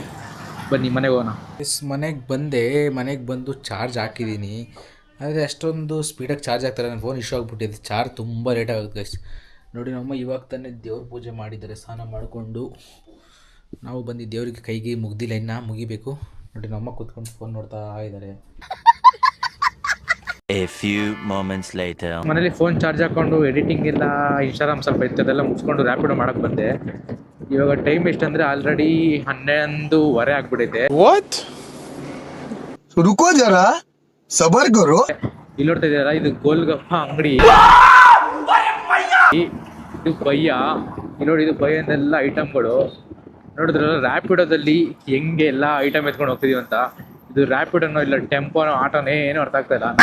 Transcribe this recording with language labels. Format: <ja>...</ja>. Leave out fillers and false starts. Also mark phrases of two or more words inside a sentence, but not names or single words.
<kn>ಬನ್ನಿ ಮನೆಗೆ ಹೋಗೋಣ. ಮನೆಗೆ ಬಂದೆ. ಮನೆಗೆ ಬಂದು ಚಾರ್ಜ್ ಹಾಕಿದ್ದೀನಿ. ಆದರೆ ಅಷ್ಟೊಂದು ಸ್ಪೀಡಾಗಿ ಚಾರ್ಜ್ ಆಗ್ತಾರೆ. ನನ್ನ ಫೋನ್ ಇಶ್ಯೂ ಆಗಿಬಿಟ್ಟಿದೆ. ಚಾರ್ಜ್ ತುಂಬ ಲೇಟ್ ಆಗುತ್ತೆ ಗೈಸ್. ನೋಡಿ, ನಮ್ಮ ಇವಾಗ ತಾನೇ ದೇವ್ರ ಪೂಜೆ ಮಾಡಿದ್ದಾರೆ. ಸ್ನಾನ ಮಾಡಿಕೊಂಡು ನಾವು ಬಂದು ದೇವರಿಗೆ ಕೈಗೆ ಮುಗ್ದಿಲ್ಲ, ಇನ್ನು ಮುಗಿಬೇಕು. ನೋಡಿ, ನಮ್ಮ ಕೂತ್ಕೊಂಡು ಫೋನ್ ನೋಡ್ತಾ ಇದ್ದಾರೆ.</kn> <en>A few moments later.</en> <kn>ಮನೇಲಿ ಫೋನ್ ಚಾರ್ಜ್ ಹಾಕ್ಕೊಂಡು ಎಡಿಟಿಂಗ್ ಇಲ್ಲ, ಇನ್ಸ್ಟಾಗ್ರಾಮ್ ಸ್ವಲ್ಪ ಇತ್ತು, ಅದೆಲ್ಲ ಮುಗಿಸ್ಕೊಂಡು ರ್ಯಾಪಿಡೋ ಮಾಡೋಕ್ಕೆ ಬಂದೆ. ಇವಾಗ ಟೈಮ್ ಎಷ್ಟಂದರೆ ಆಲ್ರೆಡಿ 11:30 ಆಗಿಬಿಟ್ಟಿದೆ.</kn> <hi>रुको जरा सबर करो.</hi> <kn>ಇಲ್ಲಿ ನೋಡ್ತಾ ಇದ್ದೀರಾ, ಇದು ಗೋಲ್ಗಪ್ಪ ಅಂಗಡಿ. ಇದು ಭಯ್ಯ. ಇಲ್ಲಿ ನೋಡಿ, ಇದು ಭಯ್ಯನೆಲ್ಲ ಐಟಮ್ಗಳು ನೋಡಿದ್ರಲ್ಲ. ರ್ಯಾಪಿಡೋದಲ್ಲಿ ಹೆಂಗೆ ಎಲ್ಲ ಐಟಮ್ ಎತ್ಕೊಂಡು ಹೋಗ್ತಿದೀವಿ ಅಂತ. ಇದು ರ್ಯಾಪಿಡೋನೋ ಇಲ್ಲ ಟೆಂಪೋನೋ ಆಟೋನೋ ಏನು ಅರ್ಥ ಆಗ್ತಾ ಇಲ್ಲ.</kn>